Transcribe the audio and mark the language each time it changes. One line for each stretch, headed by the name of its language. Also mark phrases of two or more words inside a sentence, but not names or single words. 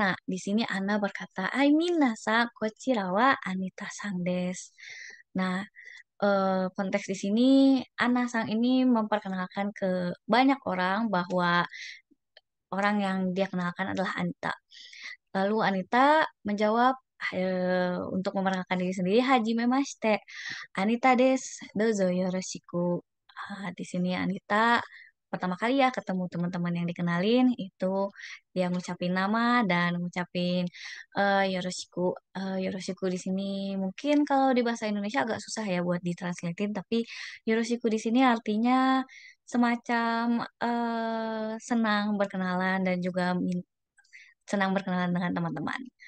Indonesian: Di sini Ana berkata,
Japanese: "はい、皆さん、こちらはアニタさんです."
Indonesian: Nah, konteks di sini Ana sang ini memperkenalkan ke banyak orang bahwa orang yang dia kenalkan adalah Anita. Lalu Anita menjawab untuk memperkenalkan diri sendiri,
Japanese: はじめまして. アニタです、どうぞよろしく.
Indonesian: Di sini Anita pertama kali ya ketemu teman-teman yang dikenalin itu dia ngucapin nama dan ngucapin yoroshiku. Yoroshiku di sini mungkin kalau di bahasa Indonesia agak susah ya buat ditranslatein, tapi yoroshiku di sini artinya semacam senang berkenalan dan juga senang berkenalan dengan teman-teman.